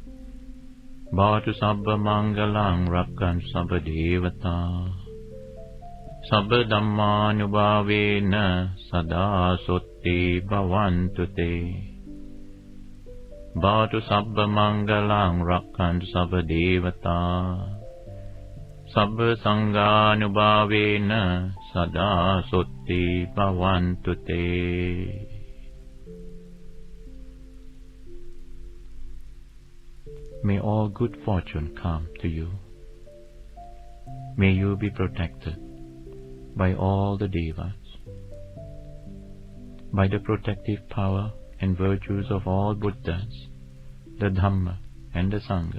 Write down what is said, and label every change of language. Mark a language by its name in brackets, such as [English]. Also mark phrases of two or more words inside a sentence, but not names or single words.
[Pali] Bhavatu sabba mangalang rakkan sabba devata sabba dhammanubhavena sada sotti bhavantu te. Bhavatu sabba mangalang rakkan sabba devata Sabba Sanghanubhavena Sada Sutti Bhavantu Te. [English] May all good fortune come to you. May you be protected by all the devas, by the protective power and virtues of all Buddhas, the Dhamma and the Sangha.